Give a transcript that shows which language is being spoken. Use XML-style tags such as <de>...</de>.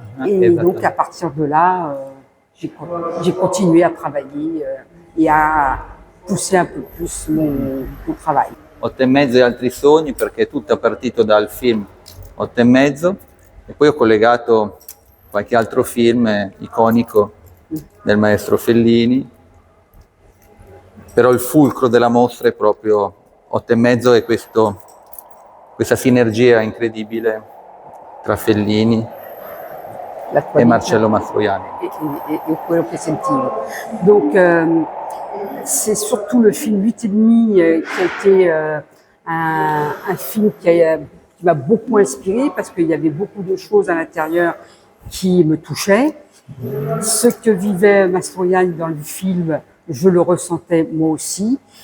<fr>Et donc à partir de là, j'ai continué à travailler et à pousser un peu plus mon travail.</fr> <it>8 e mezzo e altri sogni, perché è tutto partito dal film 8 e mezzo e poi ho collegato qualche altro film iconico del maestro Fellini, però il fulcro della mostra è proprio 8 e mezzo e questa sinergia incredibile tra Fellini e Marcello Mastroianni. Et quello che sentivo.</it> <fr>Donc c'est surtout le film 8 et demi qui a été un film qui m'a beaucoup inspiré parce qu'il y avait beaucoup de choses à l'intérieur qui me touchaient. Ce que vivait Mastroianni dans le film, je le ressentais moi aussi.</fr>